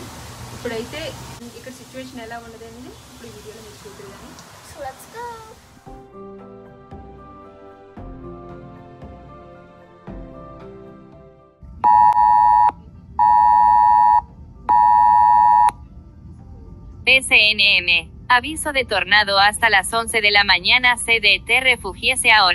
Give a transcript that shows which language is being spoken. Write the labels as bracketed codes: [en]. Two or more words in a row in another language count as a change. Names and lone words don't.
[te] ఇప్పుడైతే ఇక్కడ సిచ్యువేషన్ ఎలా ఉన్నదండి ఇప్పుడు ఈ వీడియోలో మీరు చూద్దరు. కానీ [en] so let's go. CNN. [es] Aviso de tornado hasta las 11 de la mañana. CDT refúgiese ahora.